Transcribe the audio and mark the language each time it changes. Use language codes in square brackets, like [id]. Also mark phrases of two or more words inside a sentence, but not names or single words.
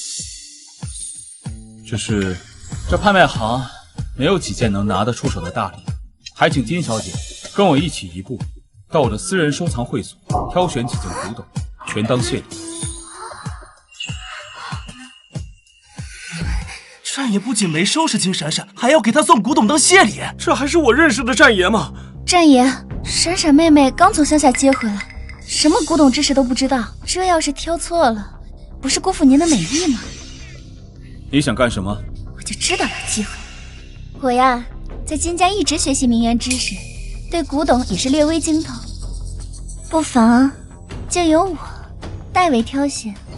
[zh] 只是這拍賣行沒有幾件能拿得出手的大禮，還請金小姐跟我一起移步到我的私人收藏會所，挑選幾件古董，全當謝禮。戰爺不僅沒收拾金閃閃，還要給他送古董當謝禮，這還是我認識的戰爺嗎？戰爺，閃閃妹妹剛從鄉下接回來，什麼古董知識都不知道，這要是挑錯了，不是辜負您的美意嗎？你想幹什麼？我就知道有機會。我呀，在金家一直學習名媛知識，對古董也是略微精通，不妨就由我代為挑選。